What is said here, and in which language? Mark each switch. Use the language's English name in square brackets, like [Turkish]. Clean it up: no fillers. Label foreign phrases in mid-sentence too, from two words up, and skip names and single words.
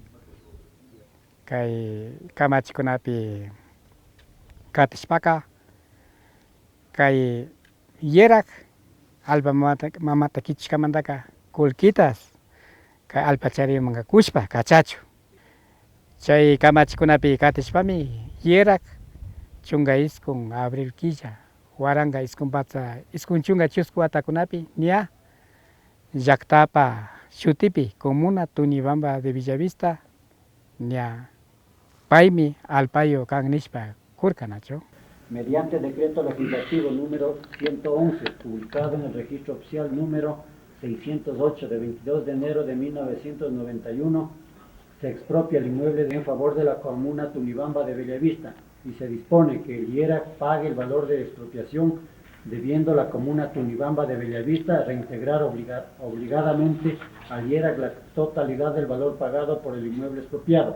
[Quechua] kay kamachikunapi katishpaka kay yerak alpa mamata kichishkamantaka kullkitas kay alpa charimunga kushpa kachachu chay kamachikunapi katishpami yerak chunga iskun abril killa waranga iskun patsa iskun chunga chusku watakunapi ña llaktapa shutipi comuna Tunibamba de Villavista ña paymi alpayo kan nishpa kurkanacho. [Spanish] Mediante decreto legislativo número 111, publicado en el registro oficial número 608 de 22 de enero de 1991, se expropia el inmueble en favor de la comuna Tunibamba de Bellavista y se dispone que el IERA pague el valor de expropiación, debiendo la comuna Tunibamba de Bellavista reintegrar obligadamente al IERA la totalidad del valor pagado por el inmueble expropiado.